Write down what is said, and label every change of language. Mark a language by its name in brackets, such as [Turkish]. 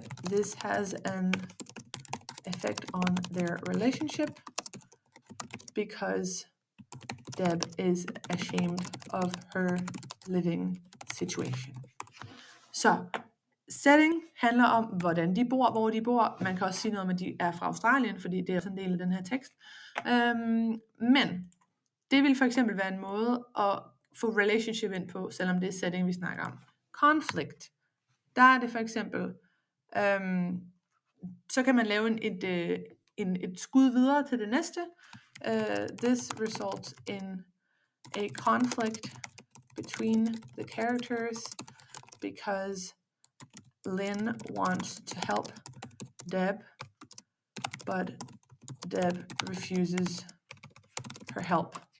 [English] This has an effect on their relationship because Deb is ashamed of her living situation. [Danish] Så setting handler om, hvordan de bor, hvor de bor. Man kan også sige noget om, at de er fra Australien, fordi det er sådan en del af den her tekst. Men det vil for eksempel være en måde at få relationship ind på, selvom det er setting, vi snakker om. Conflict. Der er det for eksempel, så kan man lave et skud videre til det næste. [English] This results in a conflict between the characters because Lynn wants to help Deb, but Deb refuses her help.